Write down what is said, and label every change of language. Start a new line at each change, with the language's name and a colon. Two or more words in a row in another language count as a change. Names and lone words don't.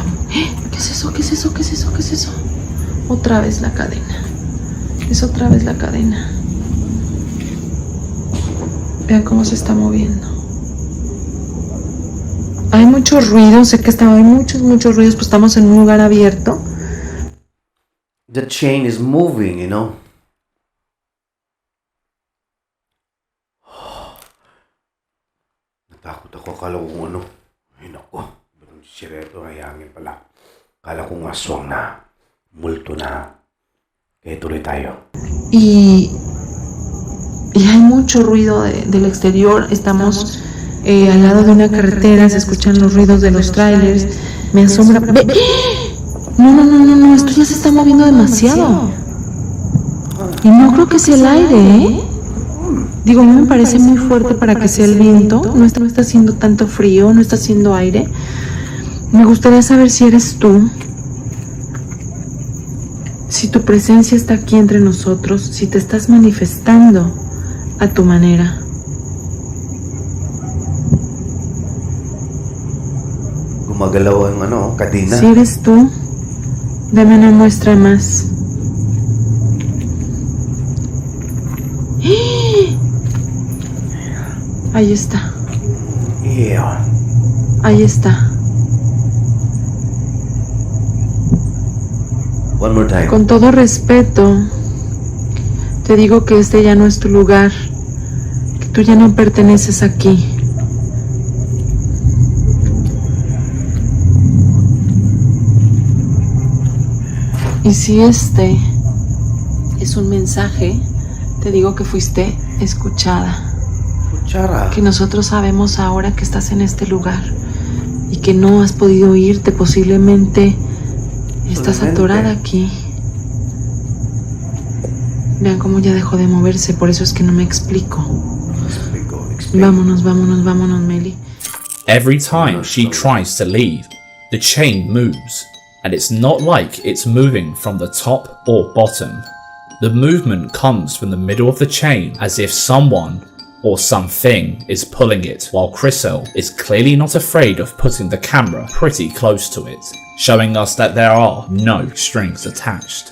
Spanish: ¿Qué es eso? Otra vez la cadena. Es otra vez la cadena. Vean cómo se está moviendo. Hay muchos ruidos, sé que hay muchos ruidos, pues estamos en un lugar abierto.
English: The chain is moving, you know.
Filipino: Natakot ako, akala ko kung ano. Ay, naku. Sireto, hayangin pala. Akala ko nga aswang na. Multo na. Kaya tuloy tayo.
Spanish: Y hay mucho ruido del exterior. Estamos al lado de una carretera, se escuchan los ruidos de los trailers. Me asombra. No, esto ya se está moviendo demasiado. Y no creo que sea el aire, ¿eh? Digo, a mí me parece muy fuerte para que sea el viento. No está haciendo tanto frío, no está haciendo aire. Me gustaría saber si eres tú. Si tu presencia está aquí entre nosotros, si te estás manifestando a tu manera.
Filipino: Gumagalaw ang kadena.
Spanish: Si eres tú, dame una muestra más. Ahí está.
English: Here.
Spanish: Ahí está.
English: One more time.
Spanish: Con todo respeto, te digo que este ya no es tu lugar, que tú ya no perteneces aquí. Y si este es un mensaje, te digo que fuiste escuchada. Cuchara. Que nosotros sabemos ahora que estás en este lugar y que no has podido irte, posiblemente estás atorada aquí. Vean cómo ya dejó de moverse, por eso es que no me explico. Vámonos, vámonos, vámonos, Meli.
English: Every time she tries to leave, the chain moves, and it's not like it's moving from the top or bottom. The movement comes from the middle of the chain as if someone or something is pulling it, while Chriselle is clearly not afraid of putting the camera pretty close to it, showing us that there are no strings attached.